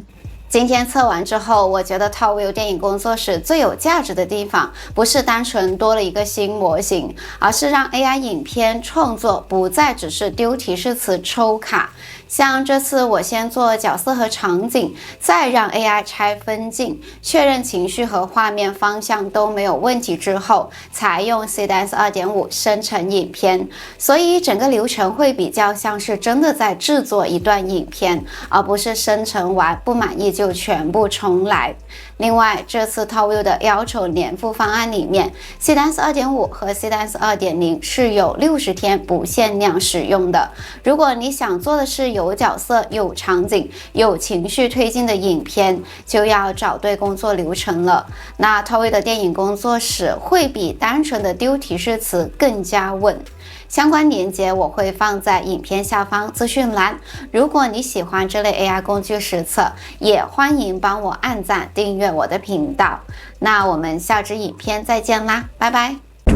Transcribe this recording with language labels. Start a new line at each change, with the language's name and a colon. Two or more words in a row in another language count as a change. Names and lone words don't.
Chinese: 今天測完之後，我覺得 Towie 電影工作室最有價值的地方，不是單純多了一個新模型，而是讓 AI 影片創作不再只是丟提示詞抽卡。像這次我先做角色和場景，再讓 AI 拆分鏡，確認情緒和畫面方向都沒有問題之後，才用 Seedance 2.5 生成影片。所以整個流程會比較像是真的在制作一段影片，而不是生成完不滿意就全部重來。另外，這次 Towie 的要求年付方案裡面， Seedance 2.5 和 Seedance 2.0 是有60天不限量使用的。如果你想做的是有角色、有場景、有情緒推進的影片，就要找對工作流程了。那 Towie 的電影工作室會比單純的丟提示詞更加穩。相關鏈接我會放在影片下方資訊欄。如果你喜歡這類 AI 工具實測，也歡迎幫我按讚訂閱我的頻道。那我們下支影片再見啦，拜拜。